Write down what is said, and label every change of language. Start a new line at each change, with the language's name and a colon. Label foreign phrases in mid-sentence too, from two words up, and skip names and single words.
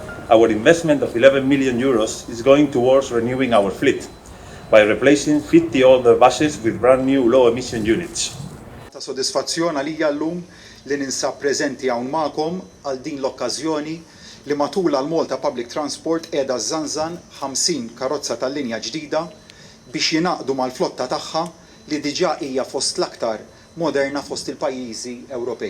English: our investment of 11 million euros is going towards renewing our fleet by replacing 50 older buses with brand new low-emission units.
Maltese: Ta' sodisfazzjon għalija llum li ninsab preżenti hawn magħkom għal din l-okkażjoni li matul għall-Malta Public Transport qiegħda żżanżan 50 karozza tal-linja ġdida biex jingħaqdu mal-flotta tagħha li diġà hija fost l-aktar moderna fost il-pajjiżi Ewropej.